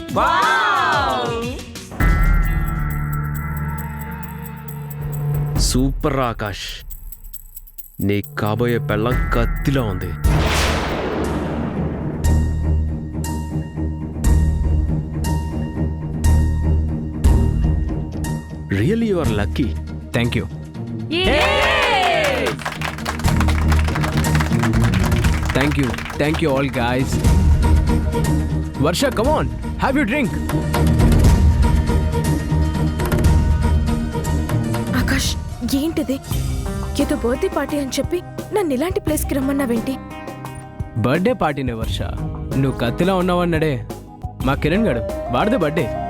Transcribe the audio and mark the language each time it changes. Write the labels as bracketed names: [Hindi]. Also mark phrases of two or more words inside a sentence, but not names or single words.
[Telugu] సూపర్ ఆకాష్, నీ కాబోయే పెళ్ళం కత్తిలో ఉంది. [English] really you are lucky. Thank you. Thank you all guys. Varsha come on, have you drink. [Telugu] ఆకాష్, ఏంటిది? ఏదో [English] birthday party [Telugu] అని చెప్పి నన్ను ఇలాంటి ప్లేస్కి రమ్మన్నావేంటి? [English] birthday partyనే [Telugu] వర్ష, నువ్వు కత్తిలా ఉన్నావన్నాడే మా కిరణ్ గడు, వాడిదే బర్త్డే.